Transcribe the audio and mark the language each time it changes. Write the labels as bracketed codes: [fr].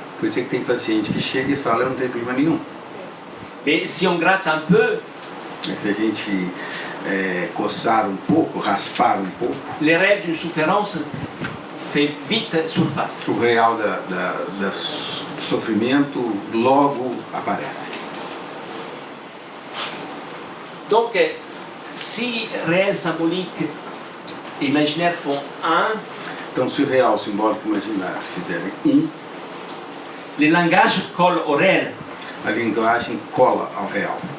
[pt] Por isso é que tem paciente que chega e fala, eu não tenho problema nenhum. [fr] Mais si on gratte un peu, [pt] Mas se a gente coçar um pouco, raspar um pouco, [fr] le réel d'une souffrance fait vite surface. [pt] o real do sofrimento logo aparece. [fr] Donc, si réel, symbolique et imaginaire font un, [pt] Então, se o real, simbólico e imaginário fizerem [fr] le langage colle au réel. [pt] a linguagem cola ao real.